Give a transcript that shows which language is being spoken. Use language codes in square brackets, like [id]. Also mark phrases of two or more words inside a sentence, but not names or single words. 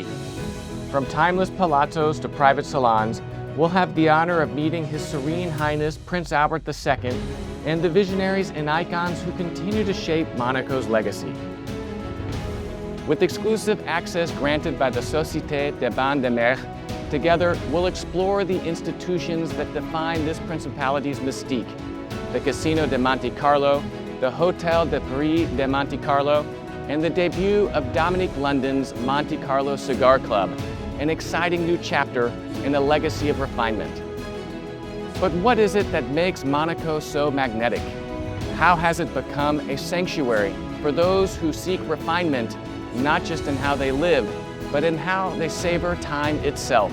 [en] From timeless palazzos to private salons, we'll have the honor of meeting His Serene Highness Prince Albert II and the visionaries and icons who continue to shape Monaco's legacy. With exclusive access granted by the Société de Bains, together we'll explore the institutions that define this principality's mystique: the Casino de Monte-Carlo, the Hôtel de Paris de Monte-Carlo, and the debut of Dominique London's Monte Carlo Cigar Club, an exciting new chapter in a legacy of refinement. But what is it that makes Monaco so magnetic? How has it become a sanctuary for those who seek refinement, not just in how they live, but in how they savor time itself?